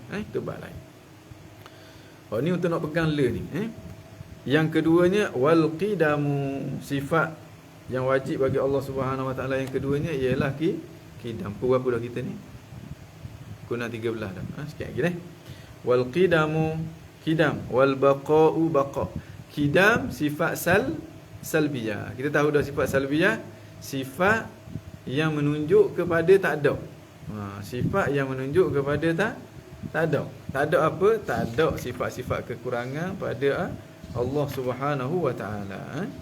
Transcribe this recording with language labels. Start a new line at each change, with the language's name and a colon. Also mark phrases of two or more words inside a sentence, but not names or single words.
Malay: Itu bab lain. Ni untuk nak pegang ni. Yang keduanya
Arabic: والقدم,
Malay: sifat yang wajib bagi Allah
Arabic: سبحانه وتعالى
Malay: yang keduanya ialah qidam. Berapa dah kita ni? Kuna 13 dah. Sikit lagi
Arabic: والقدم، قدم، والبقاء بقاء'.
Malay: Qidam sifat salbiyah. Kita tahu dah sifat salbiyah, sifat yang menunjuk kepada tak ada. Sifat yang menunjuk kepada tak ada. Tak ada apa? Tak ada sifat-sifat kekurangan pada Allah
Arabic: سبحانه وتعالى.